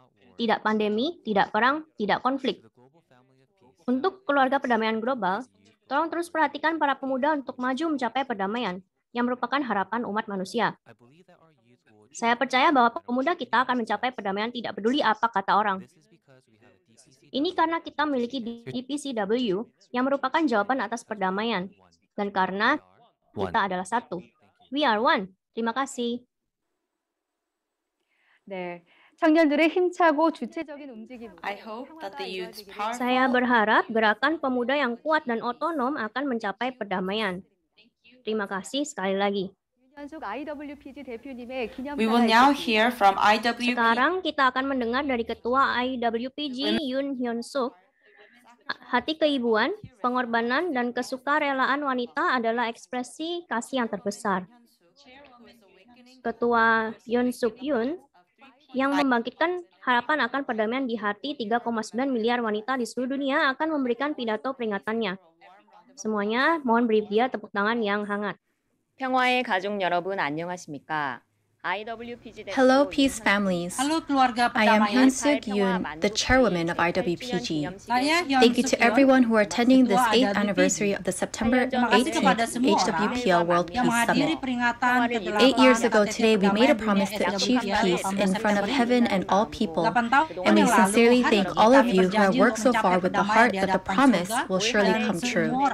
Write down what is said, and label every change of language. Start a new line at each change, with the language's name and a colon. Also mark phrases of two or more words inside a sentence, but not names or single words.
Indonesian: Tidak pandemi, tidak perang, tidak konflik. Untuk keluarga perdamaian global, tolong terus perhatikan para pemuda untuk maju mencapai perdamaian, yang merupakan harapan umat manusia. Saya percaya bahwa pemuda kita akan mencapai perdamaian tidak peduli apa kata orang. Ini karena kita memiliki DPCW yang merupakan jawaban atas perdamaian. Dan karena kita adalah satu.
English: We are one.
Indonesian: Terima kasih.
Korean: 네, 청년들의 힘차고 주체적인 움직임.
Indonesian: Saya berharap gerakan pemuda yang kuat dan otonom akan mencapai perdamaian. Terima kasih sekali lagi.
English: We will now hear from IWPG.
Indonesian: Sekarang kita akan mendengar dari Ketua IWPG Yoon Hyun Suk. Hati keibuan, pengorbanan, dan kesukarelaan wanita adalah ekspresi kasih yang terbesar. Ketua Yoon Suk Yoon yang membangkitkan harapan akan perdamaian di hati 3,9 miliar wanita di seluruh dunia akan memberikan pidato peringatannya. Semuanya mohon beri dia tepuk tangan yang hangat.
Korean: 평화의 가족 여러분 안녕하십니까?
English: Hello, peace families. I am Hyun Suk Yoon, the chairwoman of IWPG. Thank you to everyone who are attending this 8th anniversary of the September 18th HWPL World Peace Summit. 8 years ago today, we made a promise to achieve peace in front of heaven and all people, and we sincerely thank all of you who have worked so far with the heart that the promise will surely come true.